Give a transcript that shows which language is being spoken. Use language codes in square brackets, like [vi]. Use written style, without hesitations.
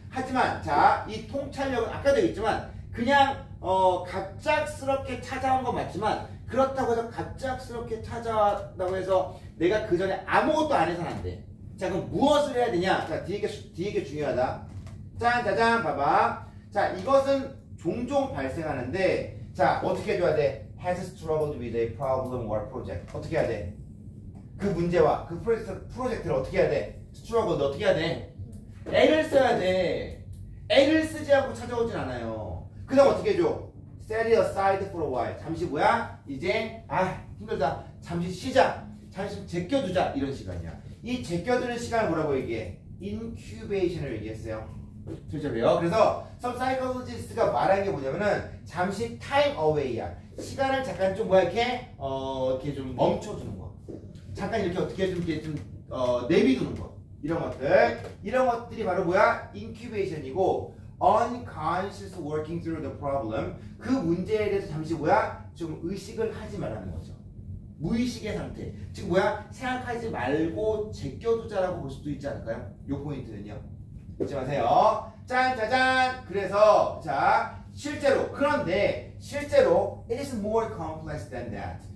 [ko] 하지만 이 통찰력은 아까도 얘기했지만 그냥 갑작스럽게 찾아온 건 맞지만 그렇다고 해서 갑작스럽게 찾아왔다고 해서 내가 그 전에 아무것도 안 해서는 안 돼. 자 그럼 무엇을 해야 되냐? 자 뒤에 게 중요하다. 짜잔 봐봐. 자 이것은 종종 발생하는데 자 어떻게 해줘야 돼? [en] Has struggled with a problem or project. [ko] 어떻게 해야 돼? 그 문제와 그 프로젝트를 어떻게 해야 돼? struggle 어떻게 해야 돼? 애를 써야 돼. 애를 쓰지 않고 찾아오진 않아요. 그 다음 어떻게 해줘? [en] Set it aside for a while. [ko] 잠시 뭐야? 이제 힘들다. 잠시 쉬자. 잠시 제껴두자. 이런 시간이야. 이 제껴두는 시간을 뭐라고 얘기해? incubation을 얘기했어요. 실제로요. 그래서 [en] some psychologist [ko] 가 말한 게 뭐냐면은 잠시 [en] time away [ko] 야. 시간을 잠깐 좀 이렇게 좀 멈춰주는 거. 잠깐 이렇게 어떻게 좀 내비두는 거. 이런 것들이 바로 뭐야? [en] incubation이고 unconscious working through the problem. [ko] 그 문제에 대해서 잠시 좀 의식을 하지 말라는 거죠. 무의식의 상태. 지금 생각하지 말고 제껴두자라고 볼 수도 있지 않을까요? 요 포인트는요. 잊지 마세요. 짜잔. 그래서 그런데 실제로 [en] it is more complex than that.